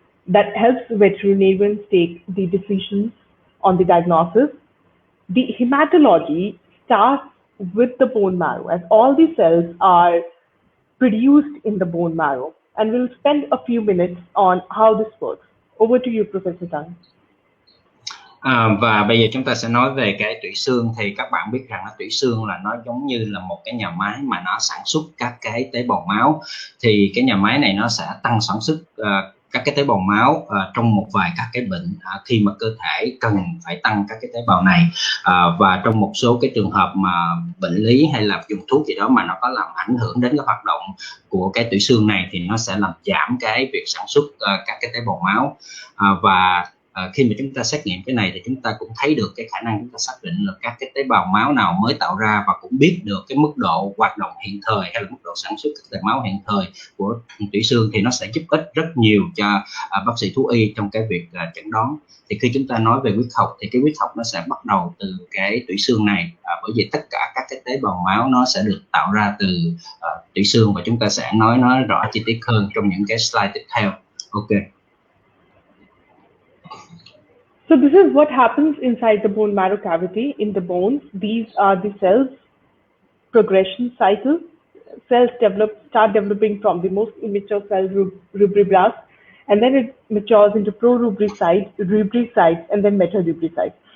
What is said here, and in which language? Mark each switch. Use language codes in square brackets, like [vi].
[en] That helps veterinarians take the decisions on the diagnosis. The hematology starts with the bone marrow, as all the cells are produced in the bone marrow, and we'll spend a few minutes on how this works. Over to you, Professor Tang. [vi] Và bây giờ chúng ta sẽ nói về cái tủy xương. Thì các bạn biết rằng tủy xương là nó giống như là một cái nhà máy mà nó sản xuất các cái tế bào máu. Thì cái nhà máy này nó sẽ tăng sản xuất các cái tế bào máu trong một vài các cái bệnh khi mà cơ thể cần phải tăng các cái tế bào này, và trong một số cái trường hợp mà bệnh lý hay là dùng thuốc gì đó mà nó có làm ảnh hưởng đến cái hoạt động của cái tủy xương này thì nó sẽ làm giảm cái việc sản xuất các cái tế bào máu. Và khi mà chúng ta xét nghiệm cái này thì chúng ta cũng thấy được cái khả năng chúng ta xác định là các cái tế bào máu nào mới tạo ra, và cũng biết được cái mức độ hoạt động hiện thời hay là mức độ sản xuất các tế máu hiện thời của tủy xương, thì nó sẽ giúp ích rất nhiều cho bác sĩ thú y trong cái việc chẩn đoán. Thì khi chúng ta nói về huyết học thì cái huyết học nó sẽ bắt đầu từ cái tủy xương này, bởi vì tất cả các cái tế bào máu nó sẽ được tạo ra từ tủy xương, và chúng ta sẽ nói nó rõ chi tiết hơn trong những cái slide tiếp theo. Ok. [en] So this is what happens inside the bone marrow cavity. In the bones, these are the cells progression cycle. Cells start developing from the most immature cell, rubriblasts, and then it matures into rubricites, and then metarubricites.